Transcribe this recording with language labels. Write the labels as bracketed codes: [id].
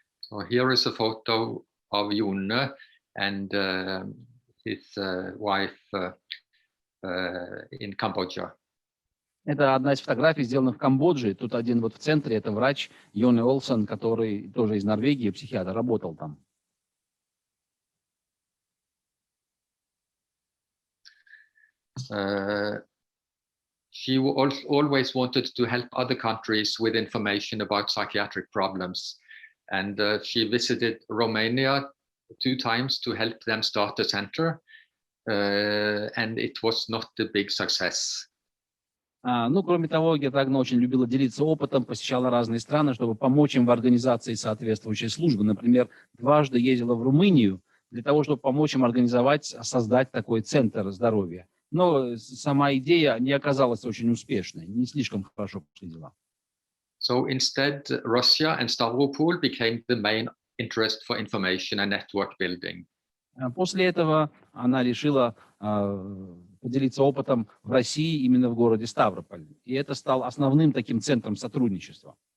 [en] So here is a photo of Jone and his wife in Cambodia. [ru] Это одна из фотографий, сделанных в Камбодже. Тут один вот в центре, это врач Олав Торсен, который тоже из Норвегии, психиатр, работал там. [en] She always wanted to help other countries with information about psychiatric problems. And she visited Romania 2 times to help them start a center. And it was not a big success. [ru] Ну, кроме того, Герд-Рагна очень любила делиться опытом, посещала разные страны, чтобы помочь им в организации соответствующей службы. Например, дважды ездила в Румынию для того, чтобы помочь им организовать, создать такой центр здоровья. Но сама идея не оказалась очень успешной, не слишком хорошо пошли дела. [en] So instead, Russia and Stavropol became the main interest for information and network building. [ru] После этого она решила поделиться опытом в России, именно в городе Ставрополь. И это стал основным таким центром сотрудничества.